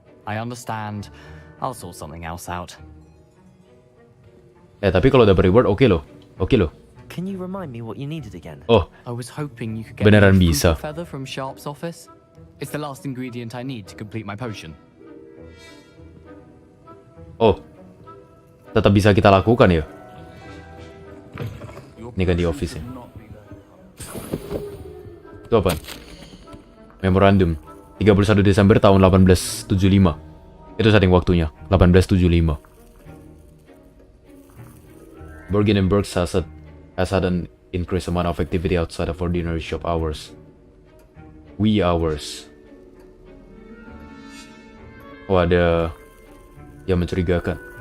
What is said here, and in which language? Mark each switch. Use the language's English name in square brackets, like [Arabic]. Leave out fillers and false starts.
[English] I understand. I'll sort something else out. [Indonesian] Tapi kalau dapat reward oke loh. [English] Can you remind me what you needed again? Oh, I was hoping you could get [Indonesian] beneran [English] me a [Indonesian] bisa. [English] Fupa feather from Sharp's office. It's the last ingredient I need to complete my potion. [Indonesian] Oh, tetap bisa kita lakukan ya. Ini kan di office ya. Itu apa? Memorandum 31 Desember tahun 1875. Itu setting waktunya 1875. [English] Bergen and Berks has had an increased amount of activity outside of ordinary shop hours. Wee hours. [Indonesian] Oh, ada yang mencurigakan.